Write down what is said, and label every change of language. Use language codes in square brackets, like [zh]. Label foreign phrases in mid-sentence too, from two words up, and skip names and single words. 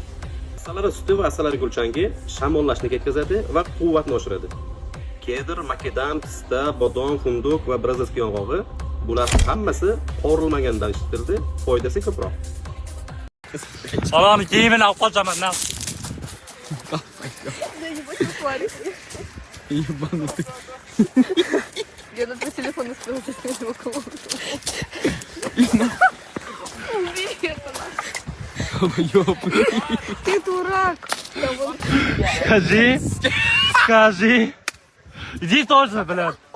[uz] Asalari suti va asalari gulchangi shamollashni ketkazadi va quvvatni oshiradi. Kedr, makadam, pista, bodom, funduq va brazilskiy yong'og'i bular hammasi qovurilmagandan ishitildi, foydasi ko'proq. Salom, kiyimini olib qochaman. [ru] Я на твой телефон успела заснять его колонку. Убери это. Ты дурак. Скажи. Иди тоже, блядь.